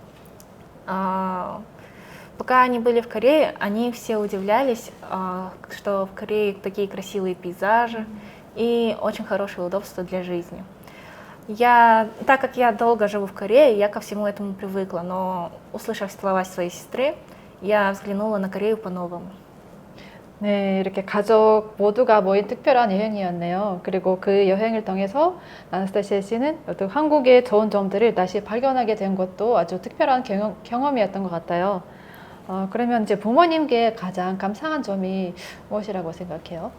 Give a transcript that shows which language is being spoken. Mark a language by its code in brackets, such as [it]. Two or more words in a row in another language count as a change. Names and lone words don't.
[ru] Пока они были в Корее, они все удивлялись, что в Корее такие красивые пейзажи и очень хорошее удобство для жизни. Так как я долго живу в Корее, я ко всему этому привыкла, но услышав слова своей сестры, я взглянула на Корею по-новому. [ko] 네, 이렇게 가족 모두가 모인 특별한 여행이었네요. 그리고 그 여행을 통해서 아나스타시아 씨는 또 한국의 좋은 점들을 다시 발견하게 된 것도 아주 특별한 경험이었던 것 같아요. 그러면 이제 부모님께 가장 감사한 점이 무엇이라고 생각해요?